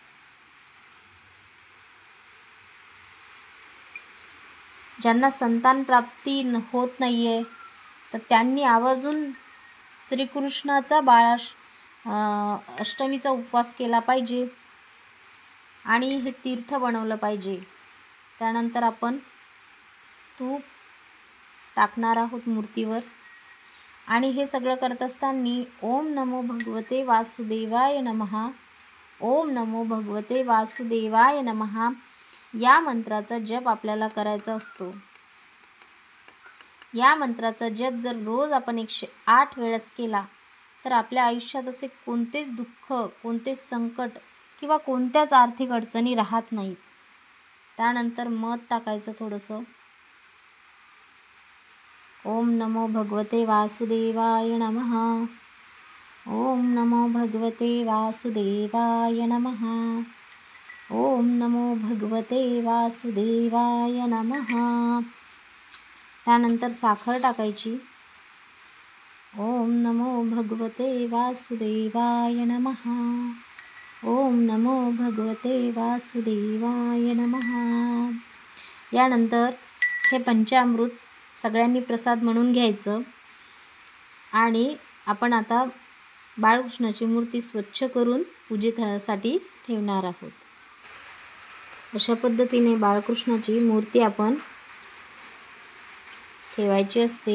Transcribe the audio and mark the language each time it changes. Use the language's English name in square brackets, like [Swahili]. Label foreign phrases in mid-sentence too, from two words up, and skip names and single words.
[Marathi] ज्यांना संतान प्राप्ती होत नाही आहे, तर त्यांनी आवर्जून श्रीकृष्णाचा अष्टमीचा उपवास केला पाहिजे आणि हे तीर्थ बनवलं पाहिजे. त्यानंतर आपण तूप टाकणार आहोत मूर्तीवर आणि हे सगळं करत असताना [Sanskrit] ओम नमो भगवते वासुदेवाय नमः, ओम नमो भगवते वासुदेवाय नमः [Marathi] या मंत्राचा जप आपल्याला करायचा असतो. या मंत्राचा जप जर रोज आपण 108 वेळेस केला तर आपल्या आयुष्यात असे कोणतेच दुःख, कोणतेच संकट किंवा कोणत्याच आर्थिक अडचणी राहत नाहीत. त्यानंतर मध टाकायचं थोडंसं. [Sanskrit] ओम नमो भगवते वासुदेवाय नमः, ओम नमो भगवते वासुदेवाय नमः, ओम नमो भगवते वासुदेवाय नमः. [Marathi] त्यानंतर साखर टाकायची. [Sanskrit] ओम नमो भगवते वासुदेवाय नमः, ओम नमो भगवते वासुदेवाय नमः. [Marathi] यानंतर हे पंचामृत सगळ्यांनी प्रसाद म्हणून घ्यायचं आणि आपण आता बाळकृष्णाची मूर्ती स्वच्छ करून पूजेसाठी ठेवणार आहोत. अशा पद्धतीने बाळकृष्णाची मूर्ती आपण ठेवायची असते.